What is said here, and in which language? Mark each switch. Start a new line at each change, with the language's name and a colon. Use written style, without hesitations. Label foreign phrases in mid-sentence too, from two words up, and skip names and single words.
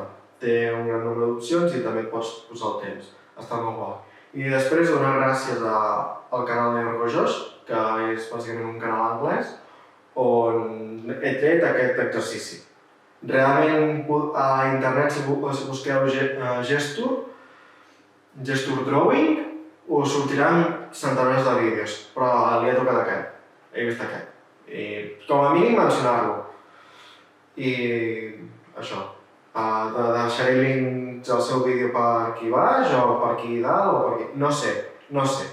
Catalan: Té un gran nombre d'opcions i també et pots posar el temps. Està molt guai. I després donar gràcies al canal de Ergo Josh, que és bàsicament un canal anglès, on he tret aquest exercici. Realment a internet, si busqueu
English: gesture drawing,
Catalan: us sortiran centenars de vídeos, però li he tocat aquest. He vist aquest. I com a mínim mencionar-lo. I això. Deixaré links al seu vídeo per aquí baix, o per aquí dalt, o per aquí... No sé.